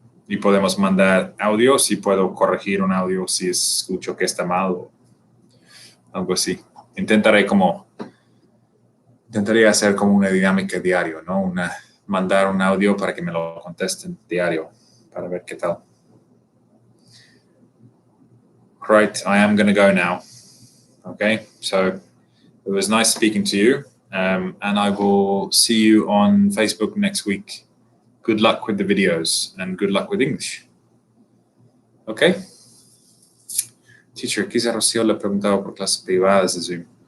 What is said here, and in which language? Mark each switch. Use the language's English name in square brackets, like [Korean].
[Spanish] Y podemos mandar audios y puedo corregir un audio si escucho que está mal o algo así. Intentaría hacer como una dinámica diario, ¿no? Mandar un audio para que me lo contesten diario para ver qué tal. [English] Right, I am going to go now. Okay, so it was nice speaking to you, and I will see you on Facebook next week. Good luck with the videos and good luck with English. Okay? [Spanish] Teacher, quizá Rocío le preguntaba por clases privadas de Zoom.